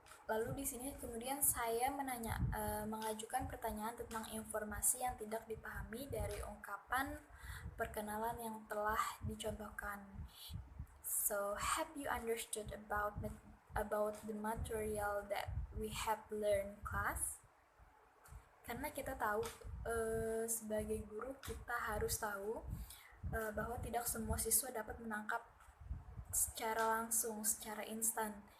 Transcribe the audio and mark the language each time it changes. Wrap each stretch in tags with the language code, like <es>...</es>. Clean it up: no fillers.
<id>Lalu di sini kemudian saya mengajukan pertanyaan tentang informasi yang tidak dipahami dari ungkapan perkenalan yang telah dicontohkan.</id> <en>So, have you understood about the material that we have learned, class?</en> <id>Karena kita tahu sebagai guru kita harus tahu bahwa tidak semua siswa dapat menangkap secara langsung, secara instan.</id>